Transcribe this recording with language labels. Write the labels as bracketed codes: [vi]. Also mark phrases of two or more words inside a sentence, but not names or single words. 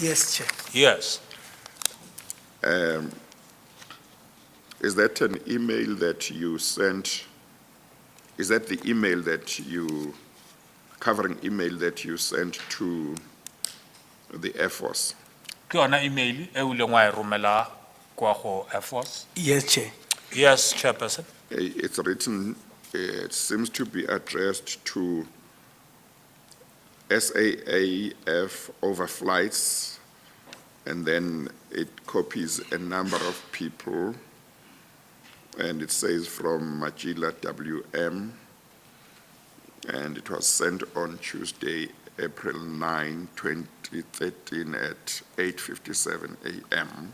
[en] Yes, Chair. Yes. Is that an email that you sent? Is that the email that covering email that you sent to the Air Force? [tn] Ke yona email e o ileng wa e romela kwa go Air Force? [en] Yes, Chair. Yes, Chairperson. It's written, it seems to be addressed to SAAF overflights, and then it copies a number of people, and it says from Majila WM, and it was sent on Tuesday, April 9, 2013 at 8:57 a.m.